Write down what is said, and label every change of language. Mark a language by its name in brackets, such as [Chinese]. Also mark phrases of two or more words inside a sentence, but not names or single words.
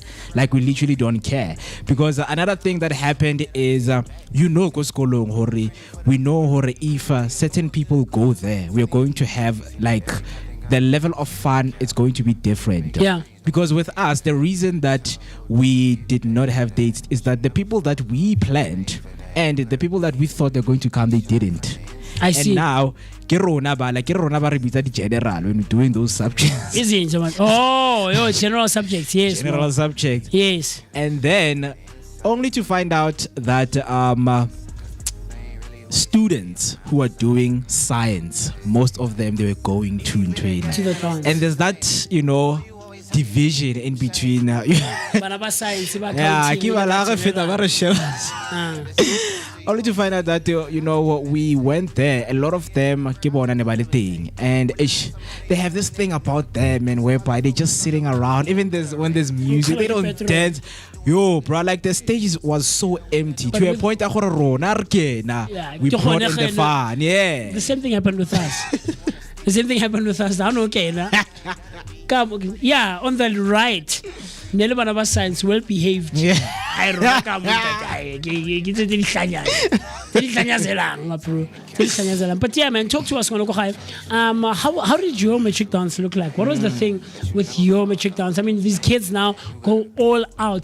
[English] Like, we literally don't care, because another thing that happened is we know if certain people go there, we are going to have like the level of fun is going to be different. Yeah. Because with us, the reason that we did not have dates is that the people that we planned and the people that we thought they're going to come, they didn't. I see. And now, [Southern Sotho] ke rona ba re bitsa di general [English] when we're doing those subjects. Isn't it? Oh, yo, general subjects, yes. General man. subjects. Yes. And then, only to find out that students who are doing science, most of them, they were going to train. To the dance. And there's that, division in between. [Southern Sotho] Bana ba science, ba [English] Yeah, accounting, [Southern Sotho] ke ba la ba re feta ba re sheba. [English] Only to find out that we went there. A lot of them [Southern Sotho] ke bona ne ba le teng, [English] and they have this thing about them, and whereby they just sitting around. Even when there's music, they don't dance. Yo, bro, like the stage was so empty to a point that we brought in the fun. Yeah. The same thing happened with us. The same thing happened with us. I'm okay, na. Yeah, on the right, [Southern Sotho] Nele bana ba science [English] well behaved. Yeah. [Southern Sotho] I roka [English] But yeah, man, talk to us. How did your matric dance look like? What was the thing with your matric dance? I mean, these kids now go all out.